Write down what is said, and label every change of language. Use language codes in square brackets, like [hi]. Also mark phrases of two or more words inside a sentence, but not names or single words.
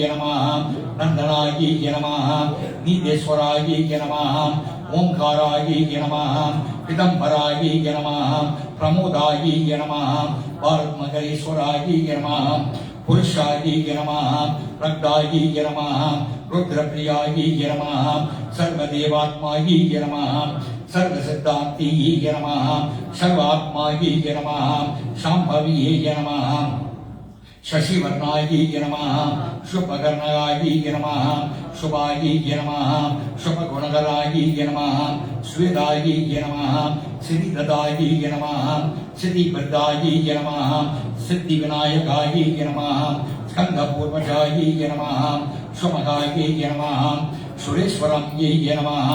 [sa] नमः नन्दनाय नमः नीतेश्वराय नमः ओंकाराय नमः पिताम्बराय नमः प्रमोदाय नमः पारत्मकरेश्वराय नमः पुरुषाय नमः प्रक्ताय नमः रुद्रप्रियाय नमः सर्वदेवात्माय नमः सर्वसिद्धान्तिय नमः सर्वात्माय नमः शाम्भविये नमः शशिवर्णाय नमः शुभकर्णाय नमः शुभाय नमः शुभगुणधराय नमः स्वेदाय नमः सिद्धिदाय नमः सिद्धिप्रदाय नमः सिद्धिविनायकाय नमः स्कंदपूर्वजाय नमः शुभगाय नमः सुरेश्वराय नमः